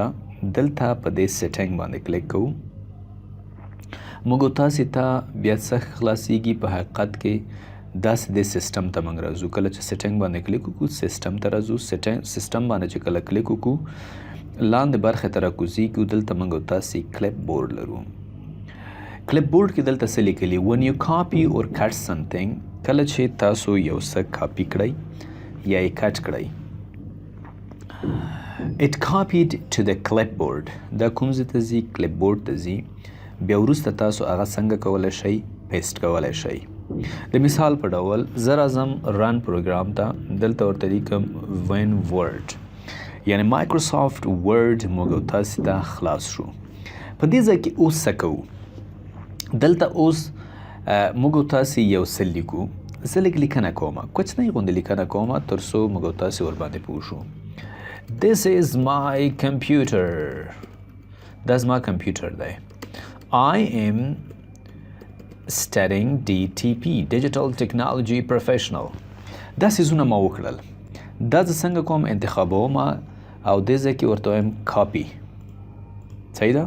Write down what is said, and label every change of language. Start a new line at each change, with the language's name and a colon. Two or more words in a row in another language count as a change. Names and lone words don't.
Pashto: دلته په دې سیټینګ باندې کلیک کوو. موږ تاسې ته بیا څه خلاصیږي؟ په حقیقت کې داسې د سیسټم ته موږ راځو. کله چې سیټینګ باندې کلیک وکړو سیسټم ته راځو. سیسټم باندې چې کله کلیک وکړو لاندې برخې ته راکوزیږو. دلته موږ تاسې کلپبورډ لرو. کلپبورډ کې دلته څه لیکلي؟
English: when you copy or cut something،
Pashto: کله چې تاسو یو څه کاپي کړئ یا یې کټ کړئ،
English: it copied to the clipboard.
Pashto: دا کوم ځای ته ځي؟ کلپبورډ ته ځي. بیا وروسته تاسو هغه څنګه کولی شئ؟ پیسټ کولی شئ. د مثال په ډول زه راځم
English: run program
Pashto: ته. دلته ورته لیکم وین ورډ، یعنی مایکروسافټ ورډ موږ او تاسې ته خلاص شو. په دې ځای کې اوس څه کوو؟ دلته اوس موږ او تاسې یو څه لیکو. زه لږ لیکنه کومه، کوچنۍ غوندې لیکنه کومه تر څو موږ او تاسې ورباندې پوه شو.
English: This is my computer.
Pashto: دا زما کمپیوټر دی.
English: I am studying DTP Digital Technology Professional.
Pashto: دا سیزونه ما وکړل. دا زه څنګه کوم؟ انتخابوم او دې ځای کې ورته وایم کاپي. صحیح ده؟